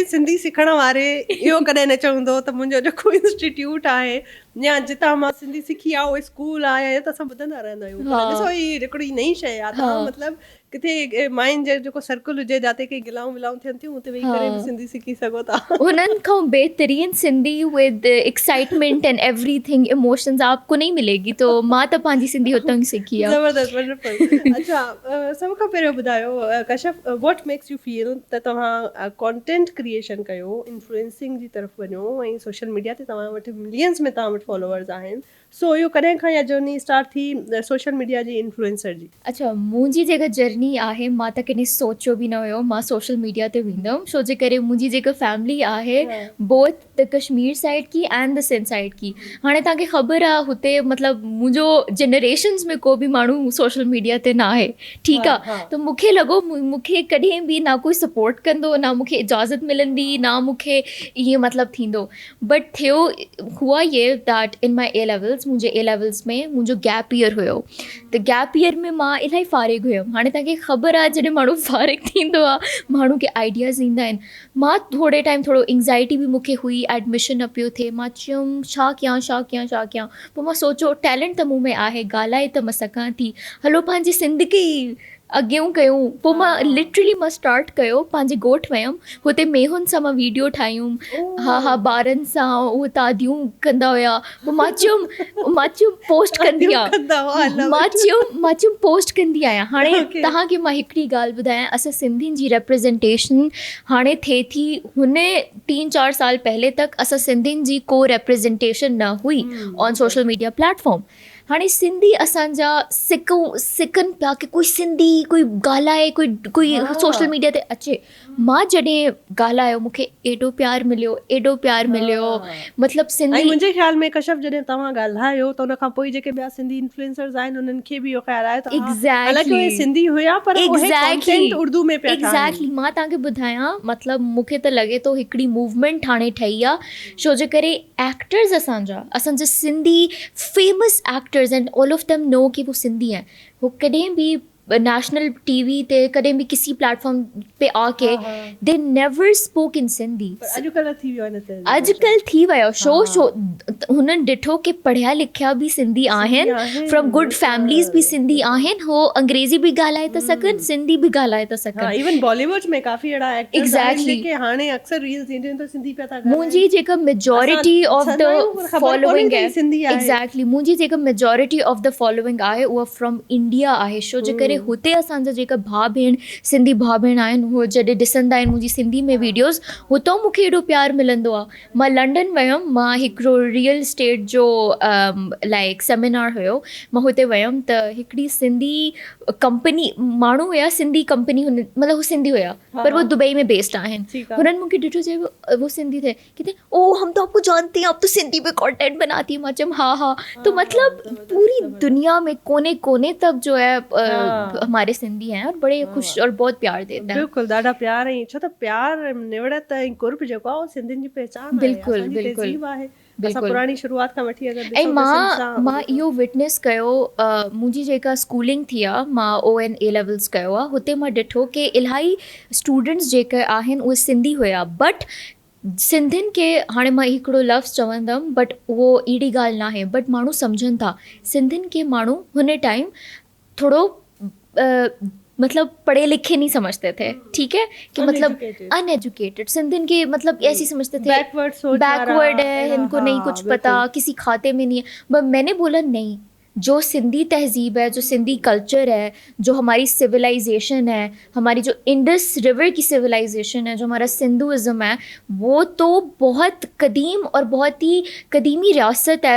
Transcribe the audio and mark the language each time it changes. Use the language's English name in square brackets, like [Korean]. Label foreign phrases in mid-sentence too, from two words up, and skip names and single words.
[Sindhi] सिंधी सिखण वारे इहो कॾहिं न चवंदो त मुंहिंजो जेको इंस्टीट्यूट आहे या जितां मां सिंधी सिखी आहे उहो स्कूल आहे, त असां ॿुधंदा रहंदा आहियूं। ॾिसो हीअ हिकिड़ी नई शइ आहे। तव्हां मतिलबु किथे माइंड जो जेको सर्कल हुजे, जिते की गिलाऊं विलाऊं थियनि थियूं, उते वेही करे बि सिंधी सिखी सघो था। उन्हनि खां बहितरीन सिंधी [English] with excitement and everything emotions [Urdu] آپ کو نہیں ملے گی. [Sindhi] तो मां त पंहिंजी सिंधी हुतां ई सिखी आहे। ज़बरदस्त, वंडरफुल। अच्छा, सभ खां पहिरियों ॿुधायो कशफ, [English] what makes you feel [Sindhi] त तव्हां [English] content creation [Sindhi] कयो, इन्फ्लुएंसिंग जी तरफ़ वञो ऐं [English] social media [Sindhi] ते तव्हां वटि मिलियंस में तव्हां वटि फॉलोवर्स आहिनि। सो इहो कॾहिं खां इहा [English] journey start [Sindhi] थी [English] social media [Sindhi] जी इन्फ्लुएंसर जी? अच्छा, मुंहिंजी जेका जर्नी आहे, मां त कॾहिं सोचियो बि न हुयो मां [English] social media [Sindhi] ते वेंदमि। छो जे करे मुंहिंजी जेका फैमिली आहे, [English] both the Kashmir side की and the Sindh side की। [Sindhi] हाणे तव्हांखे ख़बर आहे हुते मतिलबु मुंहिंजो जनरेशन्स में को बि माण्हू [English] social media [Sindhi] ते न आहे, ठीकु आहे। त मूंखे लॻो मूंखे कॾहिं बि ना कोई सपोर्ट कंदो, ना मूंखे इजाज़त मिलंदी, ना मूंखे ईअं मतिलबु थींदो। बट थियो [Urdu] ہوا یہ [English] that in my A levels [Sindhi] मुंहिंजे [English] A levels [Sindhi] में मुंहिंजो [English] gap year [Sindhi] हुयो त [English] gap year [Sindhi] में मां इलाही फारिग हुयमि. हाणे तव्हांखे ख़बर आहे जॾहिं माण्हू फारिग थींदो आहे माण्हू खे आइडियाज़ ईंदा आहिनि. मां थोरे टाइम थोरो एंग्ज़ाइटी बि मूंखे हुई, एडमिशन न पियो थिए. मां चयुमि छा कयां. पोइ मां सोचियो टैलेंट त मूं में आहे, ॻाल्हाए त मां सघां थी, हलो पंहिंजी ज़िंदगी अॻियां कयूं. पोइ मां लिटरली मां स्टार्ट कयो, पंहिंजे ॻोठु वियमि, हुते मेहुनि सां मां वीडियो ठाहियूं. हा ॿारनि सां उहे तादियूं कंदा हुया. पोइ मां चयुमि पोस्ट कंदी आहियां. मां चयुमि पोस्ट कंदी आहियां. हाणे तव्हांखे मां हिकिड़ी ॻाल्हि ॿुधायां, असां सिंधियुनि जी रिप्रेज़ेंटेशन हाणे थिए थी. हुन 3-4 [Urdu] سال پہلے تک [Sindhi] असां सिंधियुनि जी को रिप्रेज़ेंटेशन न हुई [English] on social media platform. [Sindhi] हाणे सिंधी असांजा सिकनि पिया की कोई सिंधी कोई ॻाल्हाए, कोई [English] social media [Sindhi] ते अचे. मां जॾहिं ॻाल्हायो मूंखे एॾो प्यार मिलियो मतिलबु सिंधी. मुंहिंजे ख़्याल में कश्यप जॾहिं तव्हां ॻाल्हायो त उन खां पोइ जेके ॿिया सिंधी इन्फ्लुएंसर्स आहिनि उन्हनि खे बि इहो ख़्यालु आयो त सिंधी हुया पर उर्दू में पिया. एग्ज़ैक्टली मां तव्हांखे ॿुधायां, मतिलबु मूंखे त लॻे थो हिकिड़ी मूवमेंट हाणे ठही आहे. छो जे करे [English] एक्टर्स असांजा सिंधी famous actors and all of them know [Urdu] کہ وہ سندھی ہیں. [English] वो कॾहिं भी national TV ते कॾहिं भी [Urdu] کسی پلیٹ فارم پے آ کے [English] they never spoke in Sindhi. [Sindhi] अॼुकल्ह थी वियो शो हुननि ॾिठो कि पढ़िया लिखिया बि सिंधी आहिनि, [English] from good families [Sindhi] बि सिंधी आहिनि, हो अंग्रेज़ी बि ॻाल्हाए था सघनि, सिंधी बि ॻाल्हाए था सघनि. इवन बॉलीवुड में काफ़ी अहिड़ा एक्टर्स आहिनि जेके हाणे अक्सर रील्स ईंदियूं आहिनि त सिंधी पिया था ॻाल्हाइनि. मुंहिंजी जेका [English] majority of the following [Sindhi] आहे एग्ज़ैक्टली मुंहिंजी जेका [English] majority of the following [Sindhi] आहे उहा [English] from India [Sindhi] आहे. छो जे करे हुते असांजा जेका भाउ भेण सिंधी भाउ भेण आहिनि उहो जॾहिं ॾिसंदा आहिनि मुंहिंजी सिंधी में वीडियोज़, हुतां मूंखे एॾो प्यारु मिलंदो आहे. मां लंडन वियमि, मां हिकिड़ो [English] real estate [Sindhi] जो [English] like seminar [Sindhi] हुयो, मां हुते वियमि त हिकिड़ी सिंधी कंपनी माण्हू हुया, सिंधी कंपनी मतिलबु हू सिंधी हुया पर वो दुबई में बेस्ड आहिनि. हुननि मूंखे ॾिठो चयो [Urdu] وہ سندھی تھے کہتے او ہم تو آپ کو جانتے ہیں، آپ تو سندھی پے کانٹینٹ بناتی ہے. [Sindhi] मां चयमि हा. [Urdu] تو مطلب پوری دنیا میں کونے کونے تک جو ہے ہمارے سندھی ہیں اور بڑے خوش اور بہت پیار دیتے ہیں. [Sindhi] बिल्कुलु ॾाढा प्यार. ऐं छो त प्यार निवड़त ऐं कुर्ब जेको आहे सिंधियुनि जी पहचान बिल्कुलु. पुराणी शुरूआत खां वठी ऐं मां इहो विटनेस कयो. मुंहिंजी जेका स्कूलिंग थी आहे, मां [English] ON A levels [Sindhi] कयो आहे, हुते मां ॾिठो कि इलाही स्टूडेंट्स जेके आहिनि उहे सिंधी हुया. बट सिंधियुनि खे हाणे मां हिकिड़ो लफ़्ज़ चवंदमि बट उहो अहिड़ी ॻाल्हि न आहे, बट माण्हू सम्झनि था सिंधियुनि खे माण्हू हुन टाइम थोड़ो मतलब [Urdu] پڑھے لکھے نہیں سمجھتے تھے. ٹھیک ہے کہ مطلب अनएजुकेटेड सिंधियुनि کے مطلب ایسی سمجھتے تھے بیک ورڈ ہے، ان کو نہیں کچھ پتا، کسی کھاتے میں نہیں ہے. بٹ میں نے بولا نہیں، جو سندھی تہذیب ہے، جو سندھی کلچر ہے، جو ہماری سولائزیشن ہے، ہماری جو [English] Indus River [Urdu] کی سولائزیشن ہے، جو ہمارا سندھوازم ہے، وہ تو بہت قدیم اور بہت ہی قدیمی ریاست ہے.